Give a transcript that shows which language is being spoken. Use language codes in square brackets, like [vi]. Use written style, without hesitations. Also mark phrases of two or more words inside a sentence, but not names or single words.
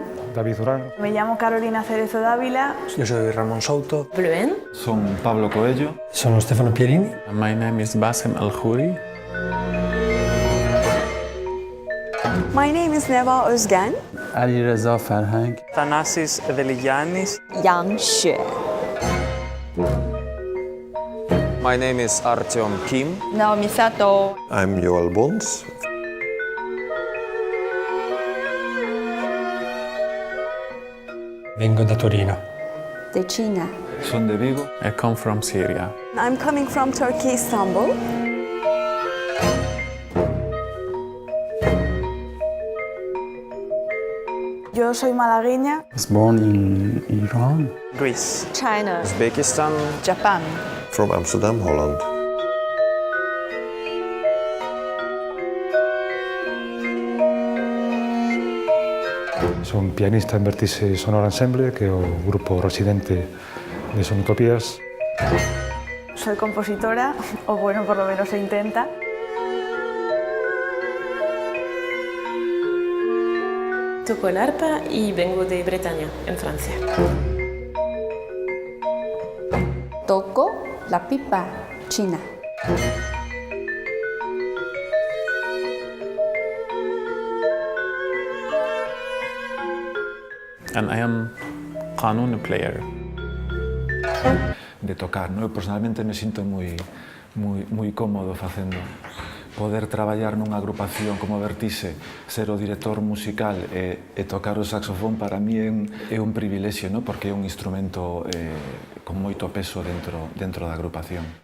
[es] David Durán. Me llamo Carolina Cerezo Dávila. Yo soy Ramón Souto. Bluen. [gl] Son Pablo Coelho. [it] Sono Stefano Pierini. [en] My name is Bassem Al-Khouri. My name is Neva Özgen. Ali Reza Farhang. Thanasis Deligiannis. Yang Xue. My name is Artyom Kim. Naomi Sato. I'm Joel Bons. [it] Vengo da Torino. [es] De China. [gl] Son de Vigo. [en] I come from Syria. I'm coming from Turkey, Istanbul. [es] Yo soy malagueña. [en] I was born in Iran. Greece. China. Uzbekistan. Japan. From Amsterdam, Holland. [gl] Son pianista en Vertixe Sonora Ensemble, que é o grupo residente de Sonutopias. [es] Soy compositora, o bueno, por lo menos se intenta. Toco el arpa y vengo de Bretaña, en Francia. Toco la pipa china. [en] And I am qanun player. [es] De tocar, ¿no? [gl] Eu personalmente me sinto moi cómodo facendo. Poder traballar nunha agrupación como Vertixe, ser o director musical e tocar o saxofón para mí é un privilexio, ¿no? Porque é un instrumento con moito peso dentro da agrupación.